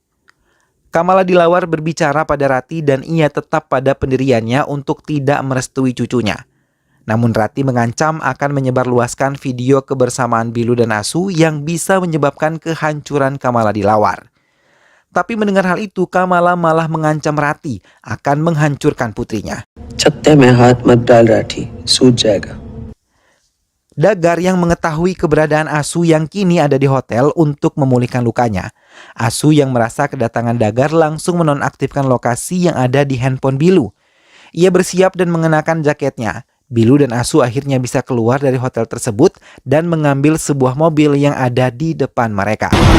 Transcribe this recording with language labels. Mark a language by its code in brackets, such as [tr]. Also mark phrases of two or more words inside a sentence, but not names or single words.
[id] Kamala Dilawar berbicara pada Rati dan ia tetap pada pendiriannya untuk tidak merestui cucunya. Namun Rati mengancam akan menyebarluaskan video kebersamaan Bilu dan Asu yang bisa menyebabkan kehancuran Kamala Dilawar. Tapi mendengar hal itu, Kamala malah mengancam Rati akan menghancurkan putrinya. [hi] छत्ते में हाथ मत डाल राठी, सूझ जाएगा. [id] Dagar yang mengetahui keberadaan Asu yang kini ada di hotel untuk memulihkan lukanya. Asu yang merasa kedatangan Dagar langsung menonaktifkan lokasi yang ada di handphone Bilu. Ia bersiap dan mengenakan jaketnya. Bilu dan Asu akhirnya bisa keluar dari hotel tersebut dan mengambil sebuah mobil yang ada di depan mereka.